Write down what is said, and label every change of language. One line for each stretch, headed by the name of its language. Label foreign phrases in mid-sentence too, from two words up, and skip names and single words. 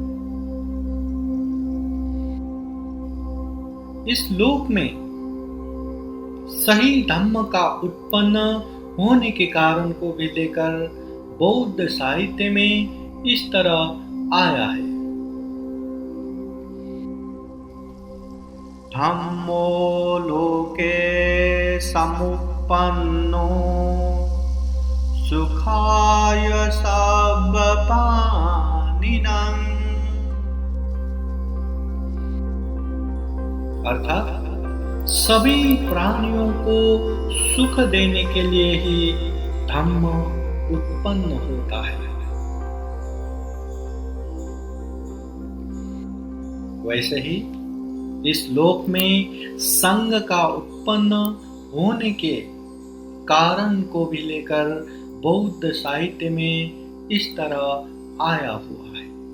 Hindi: इस लोक में सही धम्म का उत्पन्न होने के कारण को भी लेकर बौद्ध साहित्य में इस तरह आया है।
Pali: धम्मो लोके समुपन्नो सुखाय सब्बपानिनां।
Hindi: अर्थात सभी प्राणियों को सुख देने के लिए ही धम्म उत्पन्न होता है। वैसे ही इस लोक में संग का उत्पन्न होने के कारण को भी लेकर बौद्ध साहित्य में इस तरह आया हुआ है।